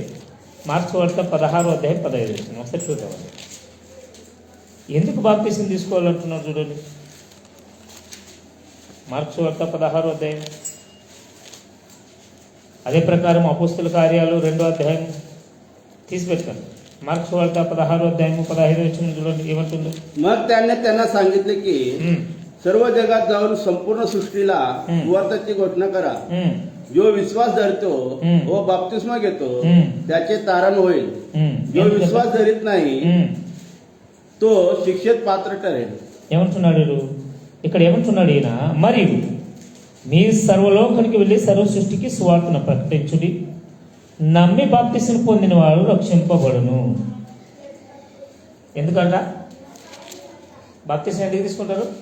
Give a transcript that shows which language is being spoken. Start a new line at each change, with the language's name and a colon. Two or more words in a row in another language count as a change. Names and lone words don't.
Telugu: మార్క్స్ వార్త 16వ అధ్యాయం 15 వచనం వస్తే చూద్దామండి. ఎందుకు బాప్తిస్మం తీసుకోవాలంటున్నారు చూడండి. మార్క్స్ వార్త 16వ అధ్యాయం. అదే ప్రకారం అపోస్తుల కార్యాలు 2వ అధ్యాయం తీసిపెట్టండి. మార్క్స్ వార్త 16వ అధ్యాయ 15 వచన చూడండి ఏమంటుందో.
Marathi: मग त्याने त्यांना सांगितले की सर्व जगात जाऊन संपूर्ण सृष्टीला सुवार्ताची घोषणा करा. जो विश्वास धरतो व बाप्तिस्मा घेतो त्याचे तारण होईल. जो विश्वास धरीत नाही तो शिक्षेत पात्र ठरेल.
Telugu: ఏమంటున్నాడు ఇక్కడ? ఏమంటున్నాడు ఈయన? మరియు మీ సర్వలోకానికి వెళ్ళి సర్వ సృష్టికి సువార్తను ప్రకటించుడి. నమ్మి బాప్తిస్మం పొందిన వాడు రక్షింపబడును. ఎందుకంట బాప్తిస్మం ఎందుకు తీసుకుంటారు?